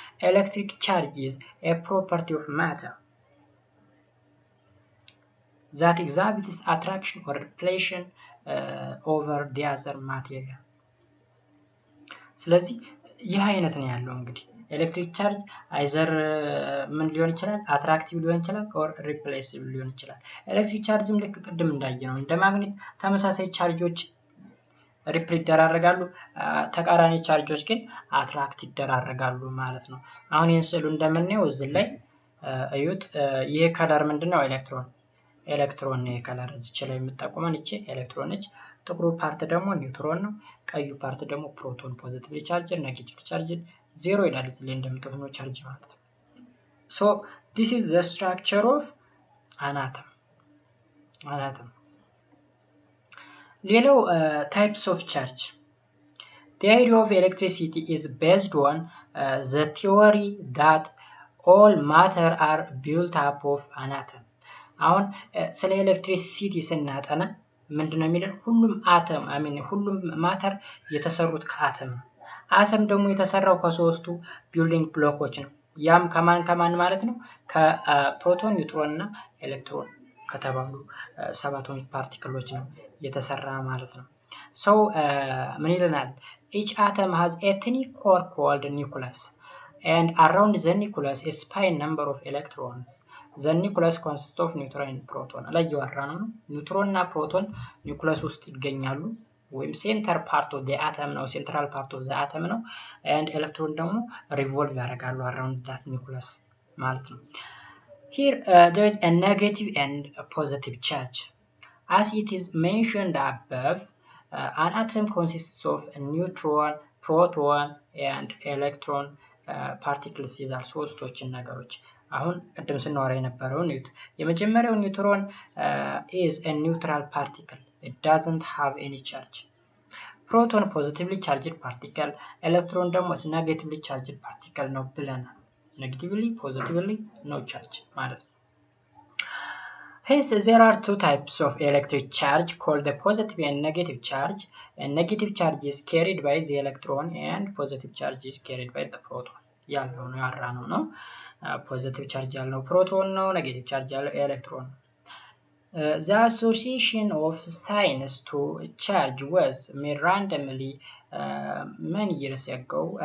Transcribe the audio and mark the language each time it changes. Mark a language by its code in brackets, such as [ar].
[en] Electric charge is a property of matter that exhibits attraction or repulsion over the other material. [am] ስለዚህ ይህ አይነት ነው ያለው እንግዲህ ኤሌክትሪክ ቻርጅ አይዘር ምን ሊሆን ይችላል? አትራክቲቭ ሊሆን ይችላል ኦር ሪፕሌሲቭ ሊሆን ይችላል። ኤሌክትሪክ ቻርጅም ልክ ቅድም እንዳየነው እንደ ማግኔት ተመሳሳይ ቻርጆች ሪፕል ይደራረጋሉ፣ ተቃራኒ ቻርጆች ግን አትራክት ይደራረጋሉ ማለት ነው። አሁን ይህን ስዕሉ እንደምናየው እዚህ ላይ እዩት። ይሄ ከለር ምንድነው? ኤሌክትሮን ነው። የከለር እዚች ላይ የምትጠቁመን እቺ ኤሌክትሮን ነች። ጥቁሩ ፓርት ደግሞ ኒውትሮን ነው። ቀዩ ፓርት ደግሞ ፕሮቶን ፖዚቲቭሊ ቻርጅድ፣ ኔጌቲቭሊ ቻርጅድ፣ ዜሮ ይላል እዚህ ላይ እንደምትጠቁሙ ቻርጅ ማለት ነው። [en] so this is the structure of an atom. ሌላው types of charge. The idea of electricity is based on the theory that all matter are built up of an atom. [am] አሁን ስለ ኤሌክትሪሲቲ ስናጠና ምንድነው የሚለን? ሁሉም አተም ሁሉም ማተር የተሰሩት ከአተም ነው። አተም ደግሞ የተሰራው ከሶስቱ ቢልዲንግ ብሎኮች ነው። ያም ከማን ማለት ነው? ከፕሮቶን፣ ኒውትሮን እና ኤሌክትሮን ከተባሉ ሰባቶሚክ ፓርቲክሎች ነው የተሰራ ማለት ነው። ሰው ምን ይለናል? [en] each atom has a tiny core called nucleus and around the nucleus a spine number of electrons. the nucleus consists of neutron and proton. [am] ላይ ያወራ ነው ኒውትሮን እና ፕሮቶን ኒውክለስ ውስጥ ይገኛሉ ወይም [en] ሴንተር ፓርት ኦፍ ዘ አተም [am] ነው፣ [en] ሴንትራል ፓርት ኦፍ ዘ አተም [am] ነው። and ኤሌክትሮን ደግሞ ሪቮልቭ ያደርጋሉ [en] around that nucleus [am] ማለት ነው። [en] here there is a negative and a positive charge. As it is mentioned above, an atom consists of a neutron, proton and electron particles. [am] ይዛል ሶስቶችን ነገሮች። አሁን ቅድም ስናወራ የነበረው የመጀመሪያው ኒውትሮን [en] is a neutral particle. It doesn't have any charge. [am] ፕሮቶን ፖዚቲቭሊ ቻርጅድ ፓርቲክል ኤሌክትሮን ደግሞ ኔጌቲቭሊ ቻርጅድ ፓርቲክል ነው ብለናል። ኔጌቲቭሊ ፖዚቲቭሊ ኖ ቻርጅ ማለት ነው። [en] Hence, there are two types of electric charge called the positive and negative charge. And negative charge is carried by the electron and positive charge is carried by the proton. [am] ያልነው ነው positive charge ያልነው proton ነው, negative charge ያልነው electron. [en] The association of signs to charge was made randomly many years ago.